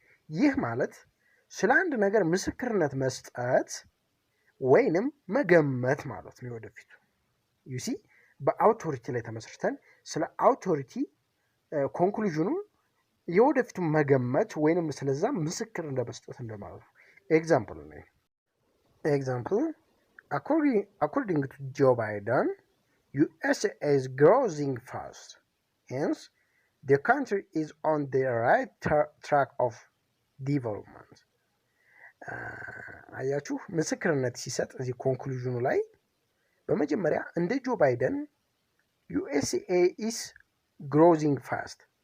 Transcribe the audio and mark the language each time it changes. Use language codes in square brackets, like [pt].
[am] ይህ ማለት ስለ አንድ ነገር ምስክርነት መስጠት ወይንም መገመት ማለት ነው። ወደፊቱ [en] you see [am] በአውቶሪቲ ላይ ተመስርተን ስለ አውቶሪቲ ኮንክሉዥኑን የወደፊቱ መገመት ወይንም ስለዛ ምስክር እንደመስጠት እንደማለት ነው። ኤግዛምፕል ነው። ኤግዛምፕል [en] according to Joe Biden, USA is growing fast. Hence, the country is on the right track of development. [am] አያችሁ ምስክርነት ሲሰጥ እዚህ ኮንክሉዥኑ ላይ በመጀመሪያ እንደ ጆ ባይደን [en] USA is growing fast